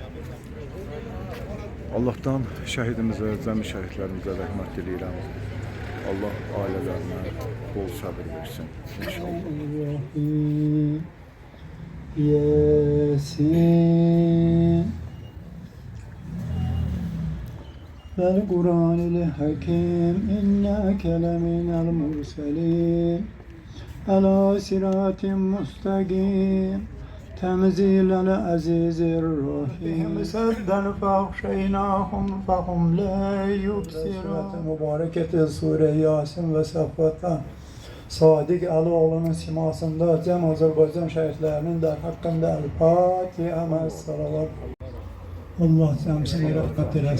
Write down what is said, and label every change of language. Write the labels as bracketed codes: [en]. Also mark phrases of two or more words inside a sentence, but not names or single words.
[az] Allah'tan şəhidimizə, cəmi şəhidlərimizə rəhmət diləyirəm. Allah ailələrinə bol səbir versin inşallah. [ar] Yasin والقرآن الحكيم إنك لمن المرسلين على صراط مستقيم تنزيل العزيز الرحيم سدا فأغشيناهم فهم لا يبصرون [az] mübareket Sure Yasin ve Saffata Sadiq Əloğlunun simasında cəm Azərbaycan şəhidlərinin də haqqında [ar] الفاتحة مع الصلوات. [az] Allah cəmsini rəhmət eləsin.